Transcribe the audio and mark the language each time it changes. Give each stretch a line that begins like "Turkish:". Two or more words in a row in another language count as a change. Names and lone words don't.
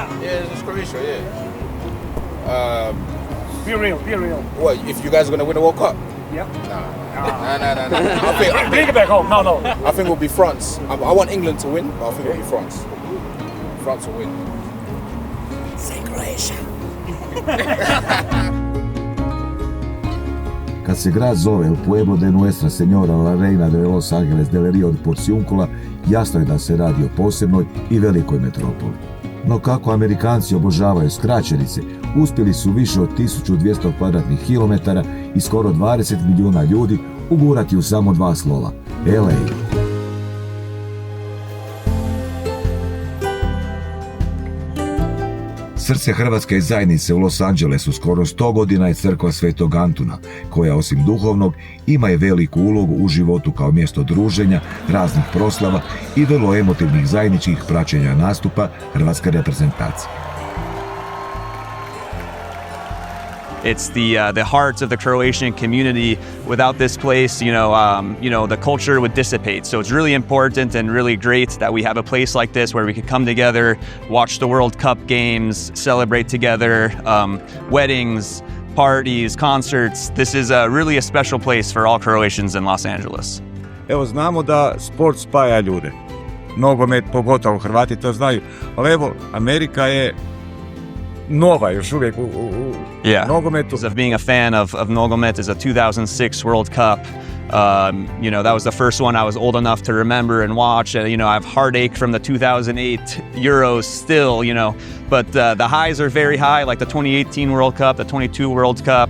English: Yeah, it's Croatia. Yeah. be real. What? If you guys are gonna win the World Cup? Yeah. Nah. Bring it back home. No. I think it'll be France. I want England to win, but I think it'll be France. France will win. Say Croatia.
Croatian: Kad se grad zove El Pueblo de Nuestra Señora la Reina de Los Angeles del Rio de Porciúncula, jasno je da se radi o posebnoj i velikoj metropoli. No kako Amerikanci obožavaju skraćenice, uspjeli su više od 1200 kvadratnih kilometara i skoro 20 milijuna ljudi ugurati u samo 2 slova – LA. Srce hrvatske zajednice u Los Angelesu skoro 100 godina je crkva Svetog Antuna, koja osim duhovnog ima i veliku ulogu u životu kao mjesto druženja, raznih proslava i vrlo emotivnih zajedničkih praćenja nastupa hrvatske reprezentacije.
English: It's the heart of the Croatian community. Without this place, the culture would dissipate. So it's really important and really great that we have a place like this where we could come together, watch the World Cup games, celebrate together, weddings, parties, concerts. This is really a special place for all Croatians in Los Angeles.
Croatian: Evo, znamo da sport spaja ljude. Nogomet, pogotovo Hrvati to znaju. Ali evo, Amerika je nova još uvijek u nogometu.
English: Of being a fan of nogomet is a 2006 World Cup. That was the first one I was old enough to remember and watch. And, I have heartache from the 2008 Euros still, But the highs are very high, like the 2018 World Cup, the 22 World Cup.